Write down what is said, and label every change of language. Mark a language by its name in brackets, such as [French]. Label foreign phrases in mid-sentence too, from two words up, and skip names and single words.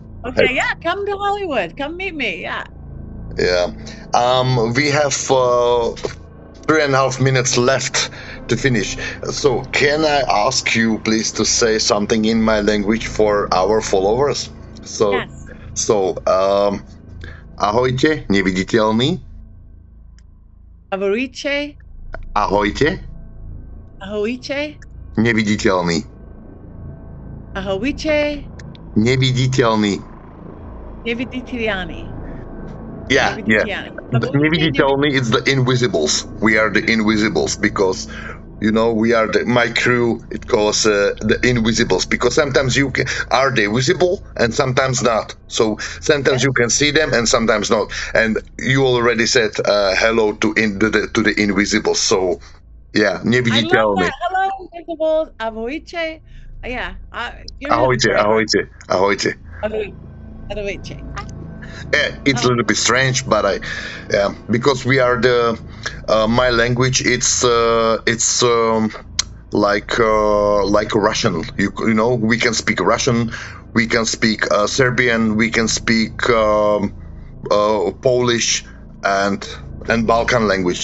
[English] okay, yeah, come to Hollywood. Come meet me. Yeah. Yeah. We have 3.5 minutes left to finish. So can I ask you, please, to say something in my language for our followers? So, yes. [Slovak] Ahojte, neviditeľný. Ahojte. Ahojte. Ahojte. Neviditeľný. Ahojte. Neviditeľný. Neviditeľný. [English] Yeah, yeah. Maybe you tell me it's the Invisibles. We are the Invisibles because, you know, we are my crew. It calls the Invisibles because sometimes are they visible and sometimes not. So sometimes you can see them and sometimes not. And you already said hello to the Invisibles. So yeah, maybe you tell me. Hello, Invisibles. Avoice. Yeah. [Slovak] Ahojte, ahojte, ahojte. Avoice. [English] It's a little bit strange, but because we are my language. It's like Russian. You know, we can speak Russian, we can speak Serbian, we can speak Polish and Balkan language.